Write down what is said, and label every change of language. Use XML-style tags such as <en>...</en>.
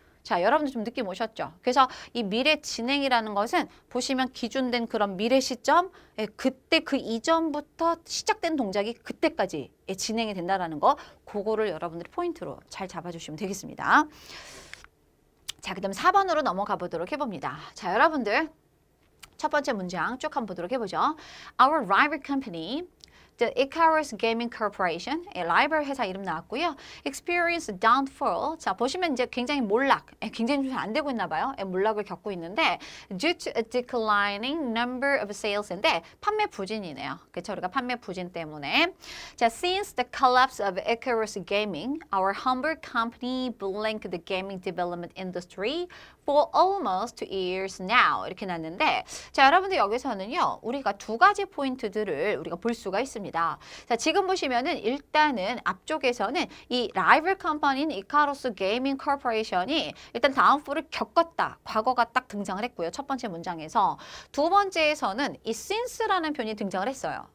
<ko>자, 여러분들 좀 느낌 오셨죠? 그래서 이 미래 진행이라는 것은 보시면 기준된 그런 미래 시점, 그때 그 이전부터 시작된 동작이 그때까지 진행이 된다는 거, 그거를 여러분들이 포인트로 잘 잡아주시면 되겠습니다. 자, 그 다음 4번으로 넘어가 보도록 해봅니다. 자, 여러분들 첫 번째 문장 쭉 한번 보도록 해보죠.</ko> <en>Our rival company The Icarus Gaming Corporation,</en> <ko>라이벌 회사 이름 나왔고요.</ko> <en>Experience downfall.</en> <ko>자, 보시면 이제 굉장히 몰락, 굉장히 좀 안 되고 있나 봐요. 몰락을 겪고 있는데</ko> <en>due to a declining number of sales</en> <ko>인데 판매 부진이네요. 그렇죠? 우리가 판매 부진 때문에.</ko> <en>자, since the collapse of Icarus Gaming, our humble company blinked the gaming development industry for almost 2 years now.</en> <ko>이렇게 났는데 자, 여러분들 여기서는요. 우리가 두 가지 포인트들을 우리가 볼 수가 있습니다. 자, 지금 보시면은 일단은 앞쪽에서는 이 라이벌 컴퍼니인 이카로스 게이밍 코퍼레이션이 일단 다운폴을 겪었다. 과거가 딱 등장을 했고요. 첫 번째 문장에서. 두 번째에서는 이 since라는 표현이 등장을 했어요.</ko>